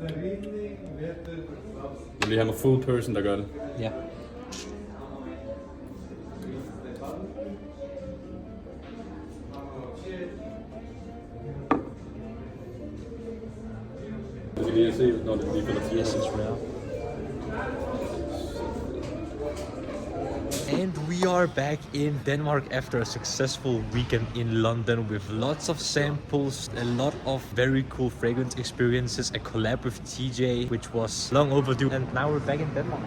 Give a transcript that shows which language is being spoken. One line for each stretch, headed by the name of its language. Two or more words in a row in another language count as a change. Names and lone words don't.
Danish: vil lige have en full person, der gør det. Ja. Du skal lige se, når det lige fælder 4.
English: Yes, it's rare. And we are back in Denmark after a successful weekend in London with lots of samples, a lot of very cool fragrance experiences, a collab with TJ, which was long overdue, and now we're back in Denmark.